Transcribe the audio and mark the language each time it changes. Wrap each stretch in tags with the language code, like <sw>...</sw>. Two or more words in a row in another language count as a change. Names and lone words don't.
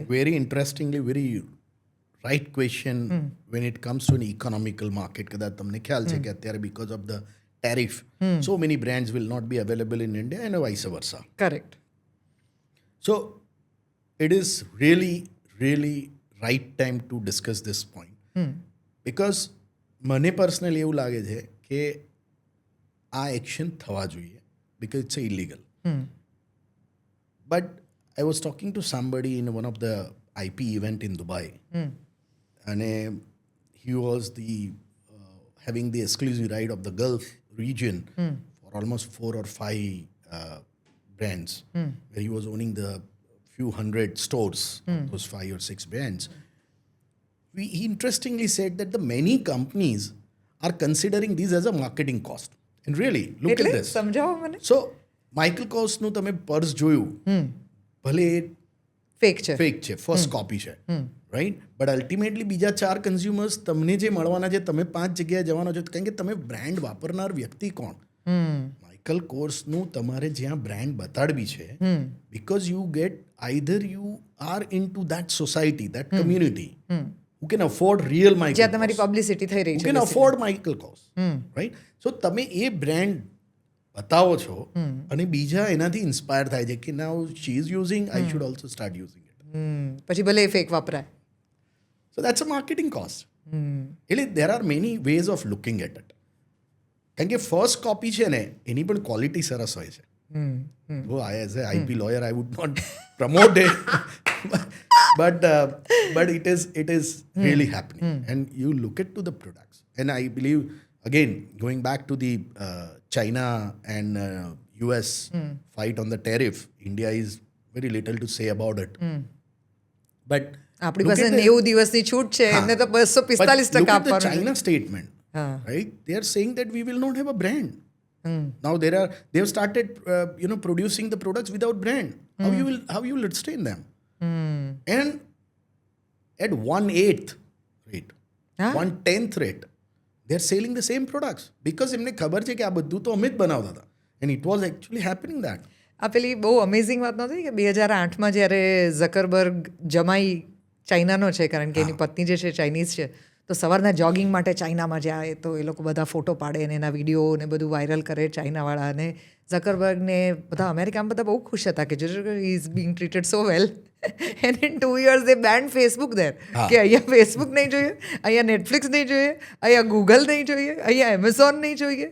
<en>Very interestingly, very right question when it comes to an economical market.</en> <gu>કદાચ તમને ખ્યાલ છે કે અત્યારે</gu> <en>because of the tariff so many brands will not be available in India and vice versa. કરેક્ટ. So it is really right time to discuss this point. Because મને પર્સનલી એવું લાગે છે કે આ એક્શન થવા જોઈએ because it's illegal. But I was talking to somebody in one of the IP event in Dubai, and he was having the exclusive right of the Gulf region for almost 4 or 5 brands, where he was owning the few hundred stores, those 5 or 6 brands. He interestingly said that the many companies are considering these as a marketing cost. And really, look એટલે at this.</en> <gu>સમજાવો મને. So, Michael Korsનું તમે પર્સ જોયું, ભલે એ ફેક છે, ફેક છે,</gu> <en>first copy</en> <gu>છે, રાઈટ? બટ અલ્ટિમેટલી બીજા 4 કન્ઝ્યુમર્સ તમને જે મળવાના છે, તમે 5 જગ્યાએ જવાના છો, કારણ કે તમે બ્રાન્ડ વાપરનાર વ્યક્તિ કોણ? માઇકલ કોર્સનું તમારે જ્યાં બ્રાન્ડ બતાડવી છે,</gu> <en>because you get either you are into that society, that community who can afford real Michael</en> <gu>જ્યાં તમારી</gu> <en>Kors,</en> <gu>પબ્લિસિટી થઈ રહી</gu> <en>who</en> <gu>છે,</gu> <en>can afford Michael Kors, right?</en> <gu>So તમે એ બ્રાન્ડ બતાવો છો અને બીજા એનાથી ઇન્સ્પાયર થાય છે કે</gu> <en>now she is using, I should also start using it.</en> <gu>પછી ભલે એ ફેક વાપરાય.</gu> <en>So that's a marketing cost. એટલે there are many ways of looking at it.</en> <gu>કારણ કે</gu> <en>first copy</en> <gu>છે ને એની પણ ક્વોલિટી સરસ હોય છે.</gu> <en>As a IP lawyer I would not promote it, but it is really happening. And you look at to the products, and I believe again going back to the China and US fight on the tariff, India is very little to say about it. But</en> <gu>આપણી</gu> <en>look</en> <gu>પાસે</gu> <en>at the-</en> <gu>90 દિવસની છૂટ છે, એમને તો 245%</gu> <en>But look at the</en> <gu>આપવાનું છે.</gu> <en>China statement, right? They are saying that we will not have a brand. Now they have started, producing the products without brand. How you will sustain them? And at 1/8 rate, હા 1/10th rate, they're selling the same products because</en> <gu>એમને ખબર છે કે આ બધું તો અમે જ બનાવતા હતા.</gu> <en>And it was actually happening that.</en> <gu>આ પેલી બહુ અમેઝિંગ વાત નહોતી કે 2008માં જ્યારે ઝકરબર્ગ જમાઈ ચાઇનાનો છે કારણ કે એની પત્ની જે છે ચાઇનીઝ છે તો સવારના જોગિંગ માટે ચાઇનામાં જાય તો એ લોકો બધા ફોટો પાડે અને એના વિડીયો ને બધું વાયરલ કરે ચાઇનાવાળા અને ઝકરબર્ગને બધા અમેરિકામાં બધા બહુ ખુશ હતા કે</gu> <en>he is being treated so well and in 2 years they banned Facebook there</en> <gu>કે અહીંયા ફેસબુક નહીં જોઈએ, અહીંયા નેટફ્લિક્સ નહીં જોઈએ, અહીંયા ગૂગલ નહીં જોઈએ, અહીંયા એમેઝોન નહીં જોઈએ,</gu>